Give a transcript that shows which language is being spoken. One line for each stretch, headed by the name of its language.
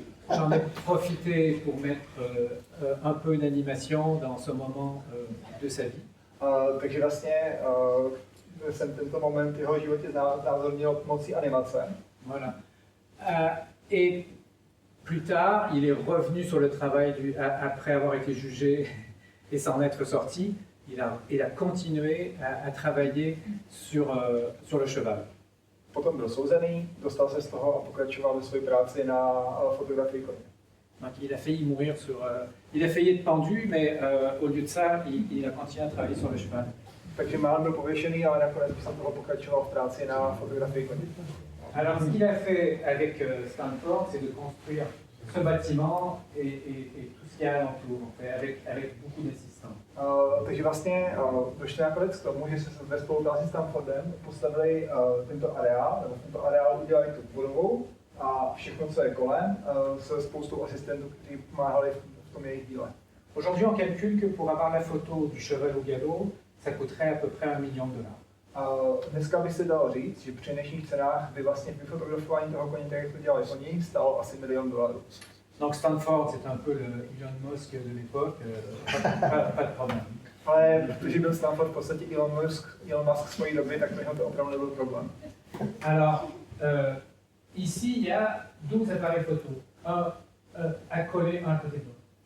French: J'en ai profité pour mettre un peu une animation dans ce moment de sa vie.
Czech: Takže vlastně jsem tento moment v jeho životě znázornil pomocí animace.
French: Voilà. Et plus tard, il est revenu sur le travail après avoir été jugé et s'en être sorti. Il a continué à travailler sur le cheval.
Czech: Potom byl souzený, dostal se z toho a pokračoval ve své práci na fotografii koně.
French: Donc il a failli mourir il a failli être pendu, mais au lieu de ça, il a continué à travailler sur le cheval.
Czech: Takže málem byl pověšený, ale nakonec jsem toho pokračoval v práci na fotografii koně.
French: Alors ce qu'il a fait avec Stanford, c'est de construire ce bâtiment et tout ce qu'il y a alentour, en fait, avec beaucoup d'assistants.
Czech: Takže vlastně došli nakonec k tomu, že se ve spolupráci s Stanfordem postavili tento areál, nebo v tomto areálu udělali tu budovu a všechno, co je kolem, se spoustou asistentů, kteří pomáhali v tom jejich díle.
French: Aujourd'hui, on calcule que pour avoir la photo du cheval au galop, ça coûterait à peu près $1 million.
Czech: Dneska by se dalo říct, že při dnešních cenách by vlastně vyfotografování toho koně, tak jak to dělali oni, stálo asi $1 milion.
French: Donc Stanford, c'est un peu le Elon Musk de l'époque, pas de problème.
Czech: Ale protože byl Stanford v podstatě Elon Musk svojí doby, tak to opravdu nebyl problém.
French: Alors, ici, il y a 12 appareils photo, un accolé un à côté de l'autre.